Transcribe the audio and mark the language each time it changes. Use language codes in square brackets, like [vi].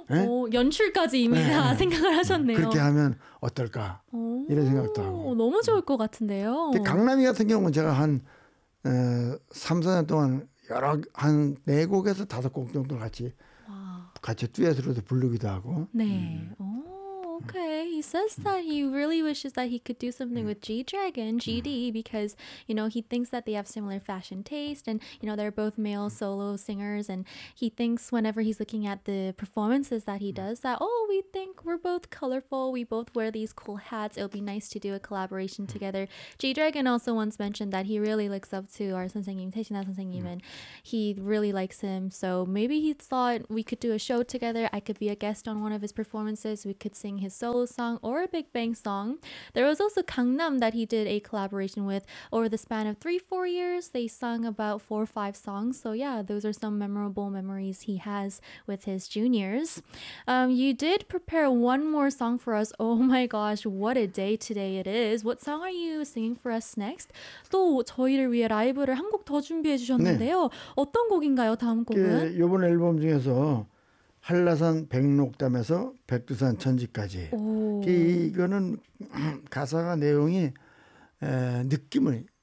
[ko] 오, 연출까지 이미 다 네. 생각을 하셨네요. 그렇게 하면 어떨까 이런 생각도 하고 너무 좋을 것 같은데요. 강남이 같은 경우는 제가 한 3, 4년 동안 여러 한 네 곡에서 다섯 곡 정도 같이 와. 같이 듀엣으로도 부르기도 하고 네. [en] Okay, he says that he really wishes that he could do something with G-Dragon, GD, because, you know, he thinks that they have similar fashion taste and, you know, they're both male solo singers and he thinks whenever he's looking at the performances that he does that, oh, we think we're both colorful, we both wear these cool hats, it'll be nice to do a collaboration together. G-Dragon also once mentioned that he really looks up to our 선생님, 태진아 선생님, and he really likes him, so maybe he thought we could do a show together, I could be a guest on one of his performances, we could sing his solo song or a Big Bang song. There was also Gangnam that he did a collaboration with. Over the span of 3-4 years, they sung about 4-5 songs. So yeah, those are some memorable memories he has with his juniors. You did prepare one more song for us. Oh my gosh, what a day today it is. What song are you singing for us next? [ko] 또 저희를 위해 라이브를 한 곡 더 준비해 주셨는데요. 네. 어떤 곡인가요, 다음 곡은? 이번 앨범 중에서 한라산 백록담에서 백두산 천지까지 오. 이거는 가사가 내용이 느낌을